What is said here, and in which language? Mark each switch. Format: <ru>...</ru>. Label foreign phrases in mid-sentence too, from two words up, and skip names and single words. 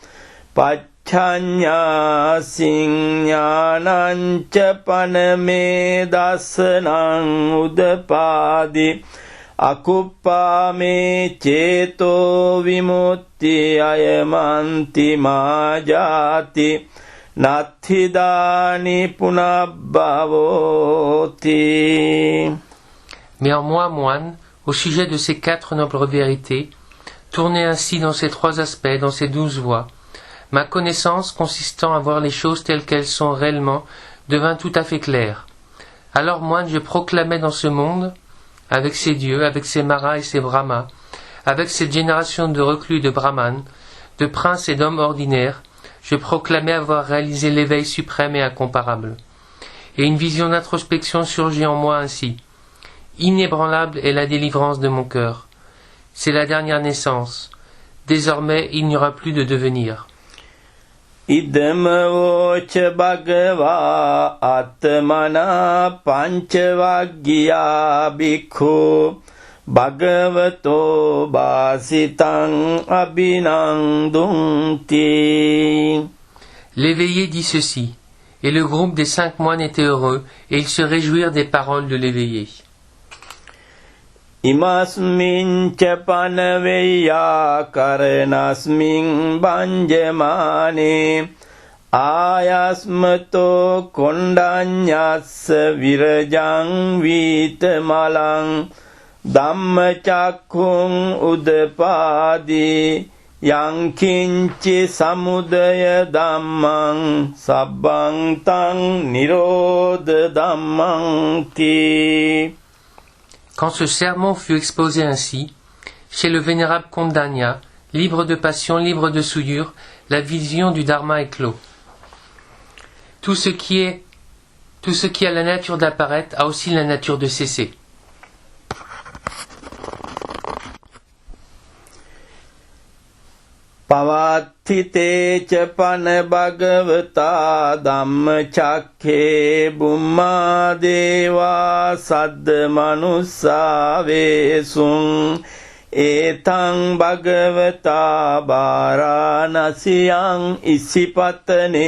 <pi>පච්ඡඤ්ඤාසින් ඥානංච පනමේ දස්සනං උදපාදි අකුප්පාමේ චේතෝ විමුක්ති අයමන්ති මාජාති නත්ථිදානි පුනබ්බවෝති.</pi> <fr>Mais en moi, moine, au sujet de ces 4 nobles vérités, tournez ainsi dans ces 3 aspects, dans ces 12 voies. Ma connaissance, consistant à voir les choses telles qu'elles sont réellement, devint tout à fait claire. Alors, moine, je proclamais dans ce monde, avec ses dieux, avec ses maras et ses brahmas, avec cette génération de reclus de brahmanes, de princes et d'hommes ordinaires, je proclamais avoir réalisé l'éveil suprême et incomparable. Et une vision d'introspection surgit en moi ainsi. Inébranlable est la délivrance de mon cœur. C'est la dernière naissance. Désormais, il n'y aura plus de devenir.</fr> <pi>ඉදම වෝච භගවා අත්මනා පංචවග්ගියා බික්ඛු භගවතෝ බාසිතං අබිනන්දුන්ති.</pi> <fr>L'éveillé dit ceci, et le groupe des 5 moines était heureux, et ils se réjouirent des paroles de l'éveillé.</fr> <pi>ඉමස්මින් ච පනවෙය්‍යා කරනස්මින් බංජමානේ ආයස්මතෝ කොණ්ඩඤ්ඤස්ස විරජං වීතමලං ධම්මචක්ඛුං උදපාදී යං කිංචි සමුදය ධම්මං සබ්බං තං නිරෝධ ධම්මං තී.</pi> <fr>Quand ce sermon fut exposé ainsi, chez le vénérable Kondanya, libre de passion, libre de souillure, la vision du Dharma éclot. Tout ce qui a la nature d'apparaître a aussi la nature de cesser.</fr> <pi>පවත්ථිතේ ච පන භගවතා ධම්මචක්ඛේ බුම්මා දේවා සද්ද මනුස්සාවේසුං ඒතං භගවතා බාරාණසියං ඉසිපතනේ</pi>